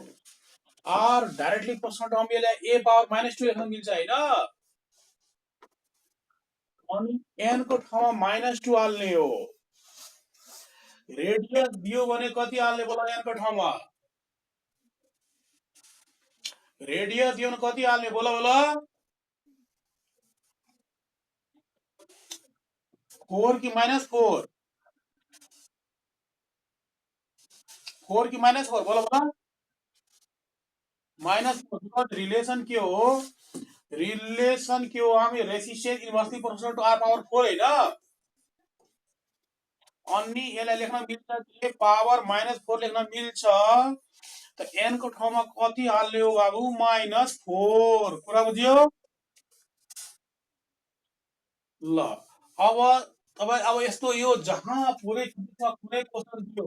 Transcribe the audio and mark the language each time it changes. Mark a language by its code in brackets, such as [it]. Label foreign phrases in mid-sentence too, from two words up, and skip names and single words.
[ne] आर डाइरेक्टली प्रश्न टर्मिनललाई [en] a power -2 [ne] लेख्न मिल्छ हैन? अनि n को ठाउँमा -2 हाल्ने हो। रेडियस दियो भने कति हाल्ने बोला n को ठाउँमा? रेडियस दियो भने कति हाल्ने बोला बोला? 4 कि -4? 4 कि -4 बोला बोला? -4। रिलेशन के हो? रिलेशन के हो? हामी [en] resistance inversely proportional to r power 4 [ne] हैन? अनि यसलाई लेख्न मिल्छ कि पावर -4 लेख्न मिल्छ। त n को ठाउँमा कति हाल्ने हो बाबु? -4। कुरा बुझ्यो? ल अब तपाईँ अब यस्तो यो जहाँ पुरै फिजिक्समा कुनै क्वेसन दियो।